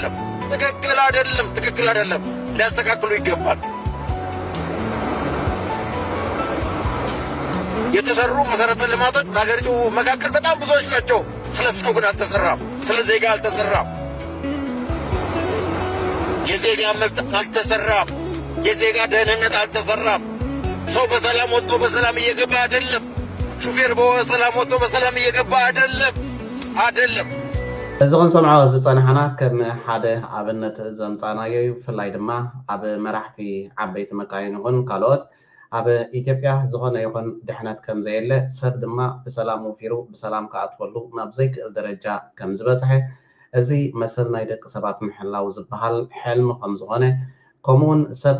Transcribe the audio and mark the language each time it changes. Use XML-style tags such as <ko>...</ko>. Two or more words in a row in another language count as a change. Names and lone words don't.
<am>አይደለም ሊያስተካክሉ ይገባል የተሰሩ መሰረተ ልማቶች በሀገሪቱ መካከል በጣም ብዙዎች ናቸው ስለ ሰው ግን አልተሰራም ስለ ዜጋ አልተሰራም የዜጋ መብት አልተሰራም የዜጋ ደህንነት አልተሰራም ሰው በሰላም ወጥቶ በሰላም እየገባ አይደለም ሹፌር በሰላም ወጥቶ በሰላም እየገባ አይደለም</am> <ti>እዚ ክንሰምዖ ዝፀናሕና ከም ሓደ ኣብነት ዘምፃናዮ ብፍላይ ድማ ኣብ መራሕቲ ዓበይቲ መካይን ይኹን ካልኦት ኣብ ኢትዮጵያ ዝኾነ ይኹን ድሕነት ከም ዘየለ ሰብ ድማ ብሰላም ወፊሩ ብሰላም ከኣትወሉ ናብ ዘይክእል ደረጃ ከም ዝበፅሐ እዚ መሰል ናይ ደቂ ሰባት ምሕላው ዝበሃል ሕልሚ ከም ዝኾነ ከምኡውን ሰብ</ti>